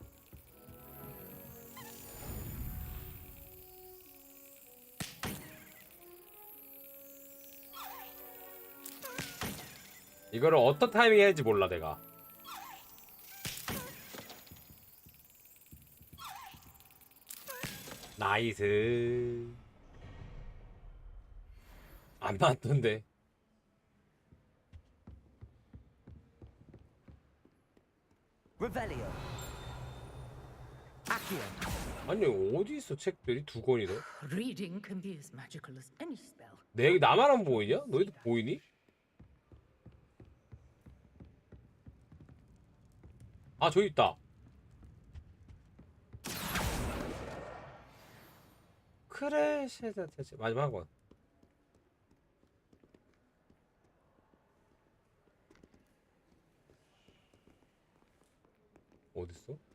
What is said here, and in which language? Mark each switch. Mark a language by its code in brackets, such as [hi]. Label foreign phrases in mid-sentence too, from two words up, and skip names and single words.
[ko] 이거를 어떤 타이밍에 해야지 몰라 내가. 나이스. 안 맞던데. Revelio. Accio. 아니 어디 있어 책들이 두 권이나? [en] Reading can be as magical as any spell. [ko] 나만 안 보이냐? 너희도 보이니? 아 저기 있다. 크레시다 대체 마지막 한 번. 어딨어?